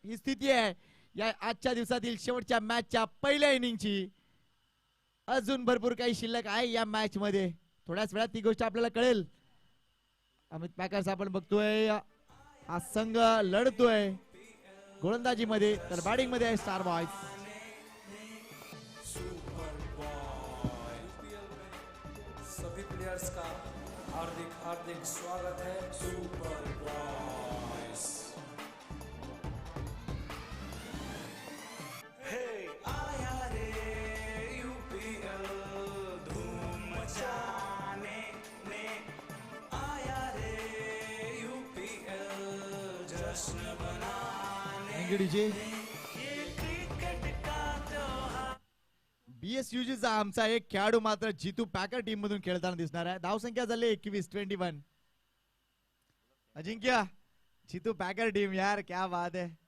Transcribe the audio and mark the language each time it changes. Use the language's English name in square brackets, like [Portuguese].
[Marathi] ही स्थिती आहे या आजच्या दिवसातील शेवटच्या मॅचच्या पहिल्या इनिंगची. अजून भरपूर काही शिल्लक आहे या मॅच मध्ये. थोड्याच वेळात ती गोष्ट आपल्याला कळेल. अमित पॅकर्स आपण बघतोय, हा संघ लढतोय गोलंदाजी मध्ये, तर बॅटिंग मध्ये आहे स्टार बॉयज. [Hindi] सभी प्लेयर्स का हार्दिक हार्दिक स्वागत है सुपर बॉयज. हे आया रे यूपीएल धूम मचाने ने, आया रे यूपीएल जश्न बनाने. [Marathi] बीएसयूजीचा आमचा एक खेळाडू मात्र जितू पॅकर टीम मधून खेळताना दिसणार आहे. धावसंख्या झाली 21. अजिंक्य, जितू पॅकर टीम, [Hindi] यार क्या बात है.